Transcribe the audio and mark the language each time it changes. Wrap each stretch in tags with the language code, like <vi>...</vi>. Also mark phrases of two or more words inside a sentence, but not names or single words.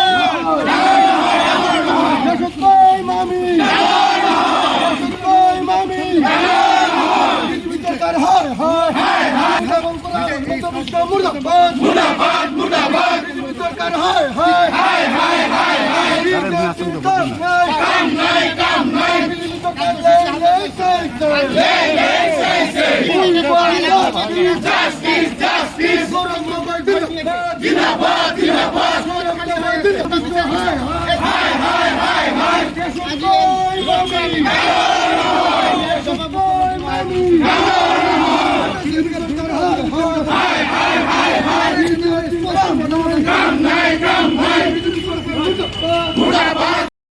<as>দেশতই মামি দেশতই মামি সরকার হায় হায় হায় হায় মুর্দাবাদ মুর্দাবাদ মুর্দাবাদ সরকার হায় হায় হায় হায় হায় হায় কাম নাই কাম নাই</as> <en>justice justice</en> <as>গৌরব গগৈ জিন্দাবাদ জিন্দাবাদ গৌরব গগৈ জিন্দাবাদ হায় হায় হায় হায় দেশতই মামি দেশতই মামি হায় হায় হায় হায় কাম নাই কাম নাই মুর্দাবাদ</as>